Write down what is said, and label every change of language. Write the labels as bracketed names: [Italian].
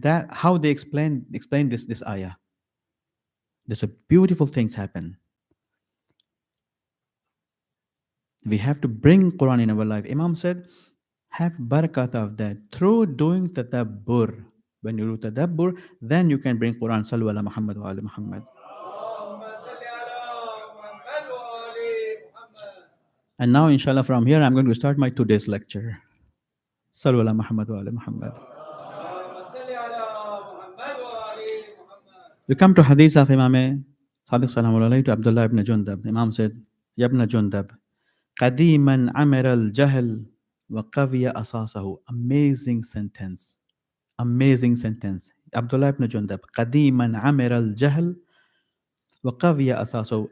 [English] How they explain this ayah. There's a beautiful things happen. We have to bring Quran in our life. Imam said, Have barakat of that through doing tadabbur. When you do tadabbur, then you can bring Quran. [Arabic] Sallu ala Muhammad wa ala Muhammad. اللهم صل على محمد وآل محمد. [English] And now, inshallah, from here, I'm going to start my today's lecture. [Arabic] Sallu ala Muhammad wa ala Muhammad. اللهم صل على محمد وآل محمد. [English] We come to hadith of Imam Sadiq Salam alayhi to Abdullah ibn Jundab. Imam said, [Arabic] Yabna Jundab, Qadiman amir al jahl wa qawiya asasahu. [English] Amazing sentence. Amazing sentence. [Arabic] Abdullah ibn Jundab, Qadiman amir al jahl wa qawiya asasahu.